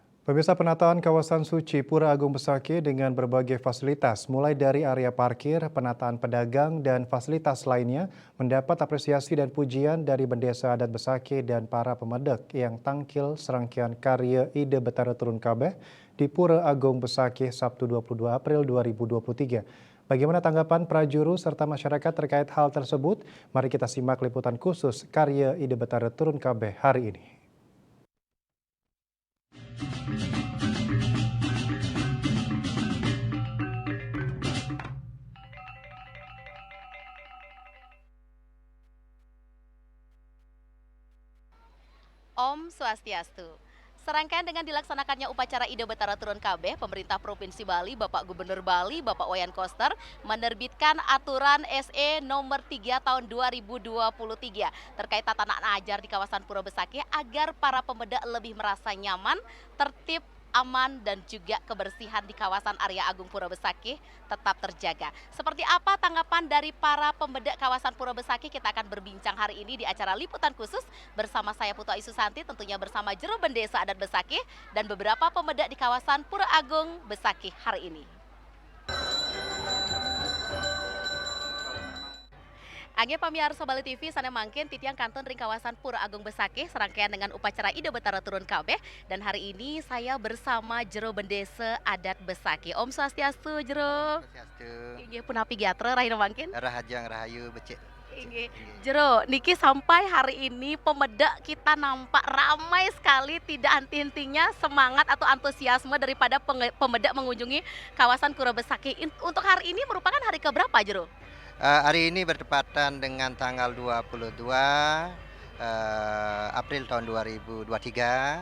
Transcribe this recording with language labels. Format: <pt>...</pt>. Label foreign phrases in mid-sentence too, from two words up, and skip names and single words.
<id>Pemirsa, penataan kawasan suci Pura Agung Besaki dengan berbagai fasilitas, mulai dari area parkir, penataan pedagang, dan fasilitas lainnya, mendapat apresiasi dan pujian dari Bendesa Adat Besaki dan para pemedek yang tangkil serangkaian karya ide Betara Turun Kabeh di Pura Agung Besaki Sabtu 22 April 2023. Bagaimana tanggapan prajuru serta masyarakat terkait hal tersebut? Mari kita simak liputan khusus karya ide Betara Turun Kabeh hari ini.</id> <ban>Om Swastiastu.</ban> <id>Serangkaian dengan dilaksanakannya upacara Ide Betara Turun Kabeh, pemerintah Provinsi Bali, Bapak Gubernur Bali, Bapak Wayan Koster, menerbitkan aturan SE nomor 3 tahun 2023 terkait tatanan ajar di kawasan Pura Besaki agar para pemuda lebih merasa nyaman, tertib, aman, dan juga kebersihan di kawasan area Agung Pura Besaki tetap terjaga. Seperti apa tanggapan dari para pembedak kawasan Pura Besaki? Kita akan berbincang hari ini di acara liputan khusus bersama saya Putu Aisu Santi, tentunya bersama Jero Bendesa Adat Besaki dan beberapa pembedak di kawasan Pura Agung Besaki hari ini.</id> <ban>Angge pamiarsa Bali TV sana mangkin titiang kanton ring</ban> <id>kawasan Pura Agung Besaki serangkaian dengan upacara Ide Betara Turun Kabeh dan hari ini saya bersama Jero Bendesa Adat Besaki.</id> <ban>Om Swastiastu Jero. Swastiastu. Inggih punapi giatra rahina mangkin. Rahajang Rahayu becek. Inggih.</ban> <id>Jero, niki sampai hari ini pemedak kita nampak ramai sekali, tidak henti-hentinya semangat atau antusiasme daripada pemedak mengunjungi kawasan Pura Besaki. Untuk hari ini merupakan hari keberapa Jero? Hari ini bertepatan dengan tanggal 22 April tahun 2023.</id>